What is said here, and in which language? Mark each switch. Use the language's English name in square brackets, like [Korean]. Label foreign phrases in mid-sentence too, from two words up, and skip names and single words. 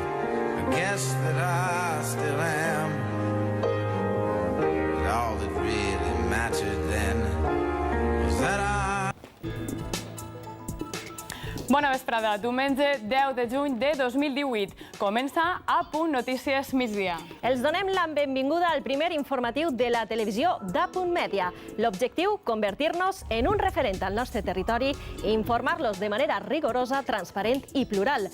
[English] I guess that I still am. But all that really mattered then was that I. [Catalan] Bona vesprada. Diumenge 10 de juny de 2018. Comença A Punt Notícies Migdia. Els donem la benvinguda al primer informatiu de la televisió d'A.Punt Mèdia. L'objectiu, convertir-nos en un referent al nostre territori i informar-los de manera rigorosa, transparent i plural.